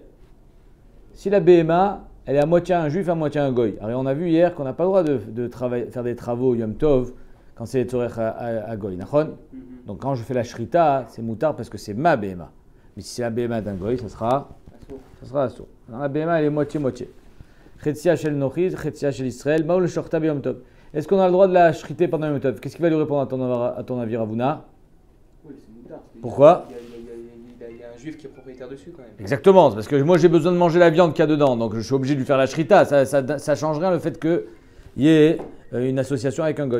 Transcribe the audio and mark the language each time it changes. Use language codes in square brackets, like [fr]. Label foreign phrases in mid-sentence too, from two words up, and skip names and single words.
[fr] Si la Behema, elle est à moitié un juif, à moitié un goy. Alors on a vu hier qu'on n'a pas le droit de faire des travaux [he] יום טוב [fr] quand c'est Tzorech à goy. Donc quand je fais la shrita, c'est moutard parce que c'est ma Behema. Mais si c'est la Behema d'un goy, ça sera assour. Alors la Behema, elle est moitié-moitié. [he] חציה של נכרי, חציה של ישראל, מהו לשוחטה יום טוב. [fr] Est-ce qu'on a le droit de la shriter pendant [he] יום טוב? [fr] Qu'est-ce qu'il va lui répondre à ton avis, Ravuna? Oui, c'est moutard. Pourquoi? Il y a un juif qui est propriétaire dessus quand même. Exactement, parce que moi j'ai besoin de manger la viande qu'il y a dedans, donc je suis obligé de lui faire la shrita. Ça change rien le fait qu'il y ait une association avec un goy.